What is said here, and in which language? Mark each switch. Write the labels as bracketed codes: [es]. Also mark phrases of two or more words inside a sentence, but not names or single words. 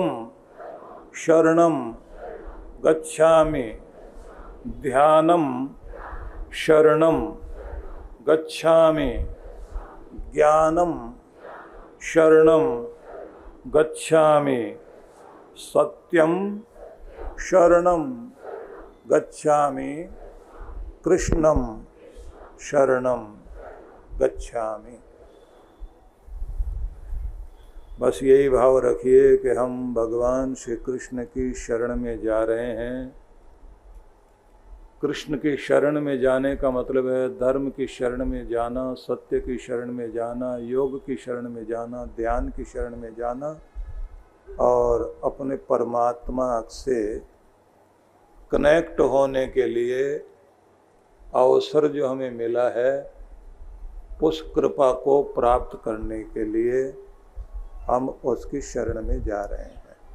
[sa] शरणम गच्छामि, ध्यानम शरणम गच्छामि, ज्ञानम शरणम गच्छामि, सत्यम शरणम गच्छामि, कृष्णम शरणम गच्छामि। [hi] बस यही भाव रखिए कि हम भगवान श्री कृष्ण की शरण में जा रहे हैं। कृष्ण की शरण में जाने का मतलब है धर्म की शरण में जाना, सत्य की शरण में जाना, योग की शरण में जाना, ध्यान की शरण में जाना, और अपने परमात्मा से कनेक्ट होने के लिए अवसर जो हमें मिला है उस कृपा को प्राप्त करने के लिए हम उसकी शरण में जा रहे हैं।